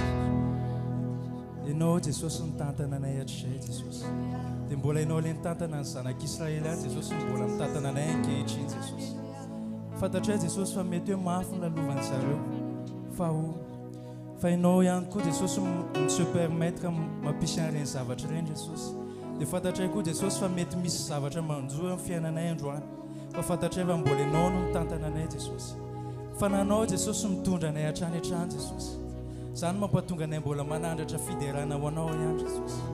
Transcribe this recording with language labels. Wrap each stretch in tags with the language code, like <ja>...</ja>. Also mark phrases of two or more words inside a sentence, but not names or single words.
<mg>Ianao Jesus mitantana anay hatrizay Jesus. Dia mbola ianao ilay nitantana ny zanak'Israely any Jesus mbola mitantana anay ankehitriny Jesus. Fantatray Jesus fa mety hoe mafy ny lalovan'ny zareo. Fa ianao ihany koa Jesus</mg> <fr>se permettre</fr> <mg>mampisy an'ireny zavatra ireny Jesus. Dia fantatray koa Jesus fa mety misy zavatra manjoa amin'ny fiainanay androany. Fa fantatray fa mbola ianao no mitantana anay Jesus. Fananao Jesus mitondra anay hatrany hatrany Jesus. Zany mampatonga anay mbola manandratra fiderana ho anao ihany Jesus.</mg>